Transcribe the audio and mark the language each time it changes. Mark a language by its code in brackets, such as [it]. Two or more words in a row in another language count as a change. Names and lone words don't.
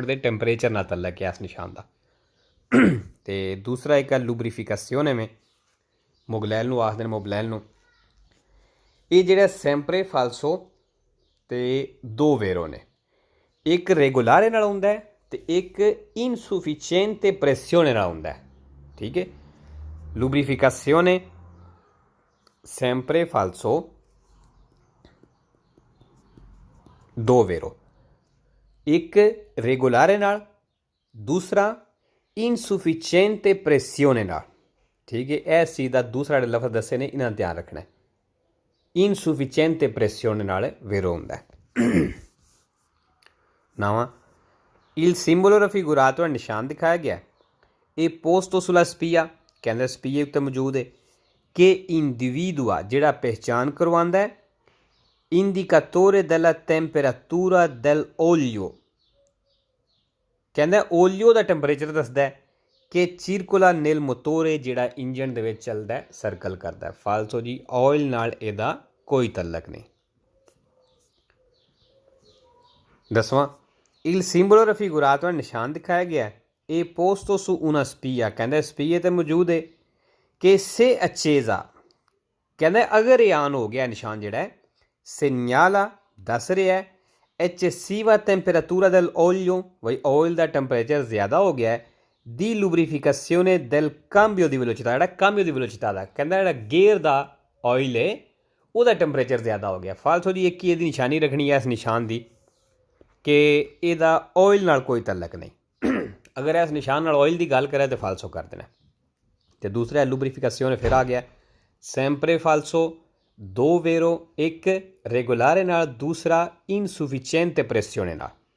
[pa] ਦੇ ਟੈਂਪਰੇਚਰ ਨਾਲ ਤਲਕ ਹੈ ਇਸ ਨਿਸ਼ਾਨ ਦਾ ਅਤੇ ਦੂਸਰਾ ਇੱਕ ਲੁਬਰੀਫਿਕੇਸ਼ਨ ਐਵੇਂ ਮੁਗਲੈਲ ਨੂੰ ਆਖਦੇ ਨੇ ਮੁਬਲੈਲ ਨੂੰ ਇਹ ਜਿਹੜਾ [it] sempre falso [pa] ਅਤੇ 2 ਵੇਰੋ ਨੇ ਇੱਕ ਰੈਗੂਲਾਰੇ ਨਾਲ ਹੁੰਦਾ ਅਤੇ ਇੱਕ [it] insufficiente pressione [pa] ਨਾਲ ਹੁੰਦਾ ਠੀਕ ਹੈ ਲੁਬਰੀਫਿਕੇਸ਼ਨ [it] sempre falso [pa] 2 vero ਇੱਕ regolare ਨਾਲ ਦੂਸਰਾ [it] insufficiente pressione [pa] ਨਾਲ ਠੀਕ ਹੈ ਇਸ ਚੀਜ਼ ਦਾ ਦੂਸਰਾ ਜਿਹੜਾ ਲਫ਼ਜ਼ ਦੱਸੇ ਨੇ ਇਹਨਾਂ ਦਾ ਧਿਆਨ ਰੱਖਣਾ [it] insufficiente pressione [pa] ਨਾਲ vero ਹੁੰਦਾ 9ਵਾਂ [it] il simbolo raffigurato [pa] ਨਿਸ਼ਾਨ ਦਿਖਾਇਆ ਗਿਆ ਇਹ [it] posto sulla spia [pa] ਕਹਿੰਦੇ ਸਪੀਏ ਉੱਤੇ ਮੌਜੂਦ ਹੈ [it] che individua [pa] ਜਿਹੜਾ ਪਹਿਚਾਣ ਕਰਵਾਉਂਦਾ ਹੈ [it] indicatore della temperatura dell'olio [pa] ਕਹਿੰਦਾ ਓਲੀਓ ਦਾ ਟੈਂਪਰੇਚਰ ਦੱਸਦਾ ਹੈ ਕਿ [it] circola nel motore [pa] ਜਿਹੜਾ ਇੰਜਨ ਦੇ ਵਿੱਚ ਚੱਲਦਾ ਸਰਕਲ ਕਰਦਾ ਫਾਲਸੋ ਜੀ ਆਇਲ ਨਾਲ ਇਹਦਾ ਕੋਈ ਤਲਕ ਨਹੀਂ 10ਵਾਂ [it] il simbolo raffigurato [pa] ਨਿਸ਼ਾਨ ਦਿਖਾਇਆ ਗਿਆ ਇਹ [it] posto su una spia [pa] ਕਹਿੰਦਾ ਸਪੀਏ ਤੇ ਮੌਜੂਦ ਹੈ ਕਿ [it] se accesa [pa] ਕਹਿੰਦਾ ਅਗਰ ਇਹ ਆਨ ਹੋ ਗਿਆ ਨਿਸ਼ਾਨ ਜਿਹੜਾ ਹੈ segnala ਦੱਸ ਰਿਹਾ ਹੈ [it] eccessiva temperatura dell'olio [pa] ਵਈ ਆਇਲ ਦਾ ਟੈਂਪਰੇਚਰ ਜ਼ਿਆਦਾ ਹੋ ਗਿਆ ਹੈ [it] di lubrificazione del cambio di [pa] velocità ਜਿਹੜਾ [it] cambio di velocità [pa] ਦਾ ਕਹਿੰਦਾ ਜਿਹੜਾ ਗੇਅਰ ਦਾ ਆਇਲ ਹੈ ਉਹਦਾ ਟੈਂਪਰੇਚਰ ਜ਼ਿਆਦਾ ਹੋ ਗਿਆ ਫਾਲਸੋ ਜੀ ਇੱਕ ਹੀ ਇਹਦੀ ਨਿਸ਼ਾਨੀ ਰੱਖਣੀ ਹੈ ਇਸ ਨਿਸ਼ਾਨ ਦੀ ਕਿ ਇਹਦਾ ਆਇਲ ਨਾਲ ਕੋਈ ਤਲਕ ਨਹੀਂ ਅਗਰ ਇਸ ਨਿਸ਼ਾਨ ਨਾਲ ਆਇਲ ਦੀ ਗੱਲ ਕਰੇ ਤਾਂ ਫਾਲਸੋ ਕਰ ਦੇਣਾ ਅਤੇ ਦੂਸਰਾ ਲੁਬਰੀਫਿਕੇਸ਼ਨ ਫਿਰ ਆ ਗਿਆ [it] sempre falso [pa] 2 ਵੇਰੋ ਇੱਕ ਰੈਗੂਲਾਰੇ ਨਾਲ ਦੂਸਰਾ [it] insufficiente pressione [pa] ਨਾਲ